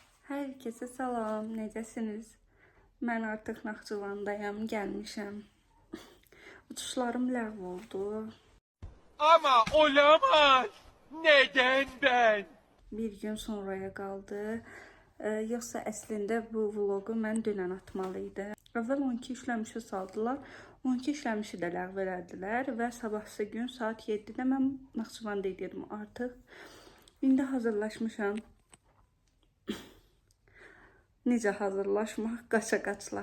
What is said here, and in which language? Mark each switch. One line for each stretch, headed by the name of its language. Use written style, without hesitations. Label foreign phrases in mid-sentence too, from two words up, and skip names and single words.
Azerbaijani: Herkese salam, necəsiniz? Mən artıq Naxçıvandayam, gəlmişəm. Uçuşlarım ləğv oldu.
Turkish: Ama olamaz. Neden ben?
Azerbaijani: Bir gün sonraya qaldı. Yoxsa əslində bu vlogu mən dünən atmalıydı. Əvvəl 12 işləmişi saldılar. 12 işləmişi də ləğv elədilər və sabahsı gün saat 7-də mən Naxçıvanda idim artıq. İndi hazırlaşmışam. Necə hazırlaşmaq? Qaça-qaçla.